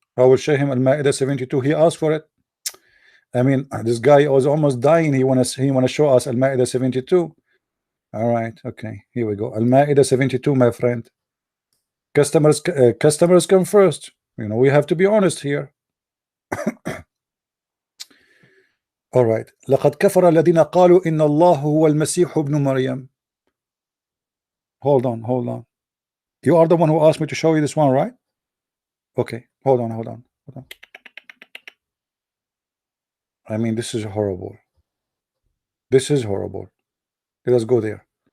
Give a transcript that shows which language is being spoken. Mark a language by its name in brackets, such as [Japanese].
[English] I will show him Al-Ma'idah 72. He asked for it. I mean, this guy was almost dying. He wanna show us Al-Ma'idah 72. All right. Okay. Here we go. Al-Ma'idah 72, my friend. Customers come first. We have to be honest here. All right. [Arabic] لقد كفر الذين قالوا إن الله هو المسيح ابن مريم. [English] Hold on. You are the one who asked me to show you this one, right? Okay. Hold on. I mean, this is horrible. This is horrible. Let us go there.